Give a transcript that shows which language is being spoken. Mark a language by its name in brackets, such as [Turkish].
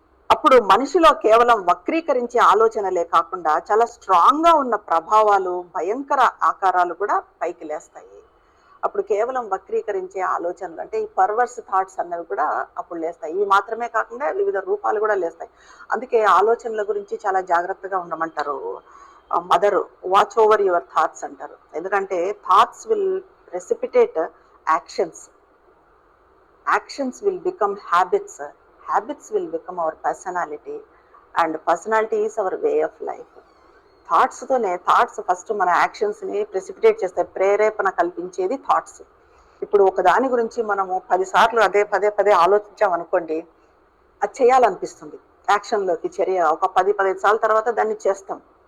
[Telugu] అప్పుడు మనిషిలో కేవలం వక్రీకరించే ఆలోచనలే కాకుండా చాలా స్ట్రాంగ్గా ఉన్న ప్రభావాలు, భయంకర ఆకారాలు కూడా పైకి లేస్తాయి. అప్పుడు కేవలం వక్రీకరించే ఆలోచనలు అంటే ఈ పర్వర్స్ థాట్స్ అన్నవి కూడా అప్పుడు లేస్తాయి. ఇవి మాత్రమే కాకుండా వివిధ రూపాలు కూడా లేస్తాయి. అందుకే ఆలోచనల గురించి చాలా జాగ్రత్తగా ఉండమంటారు mother. [English] Watch over your thoughts అంటారు. ఎందుకంటే thoughts will precipitate actions, actions will become habits, habits will become our personality and personality is our way of life. [Telugu] థాట్స్తోనే, thoughts first మన యాక్షన్స్ని ప్రెసిపిటేట్ చేస్తాయి, ప్రేరేపణ కల్పించేది థాట్స్. ఇప్పుడు ఒక దాని గురించి మనము 10 సార్లు పదే పదే ఆలోచించామనుకోండి, అది చేయాలనిపిస్తుంది, యాక్షన్లోకి చర్య ఒక 10-15 సార్లు తర్వాత దాన్ని చేస్తాం.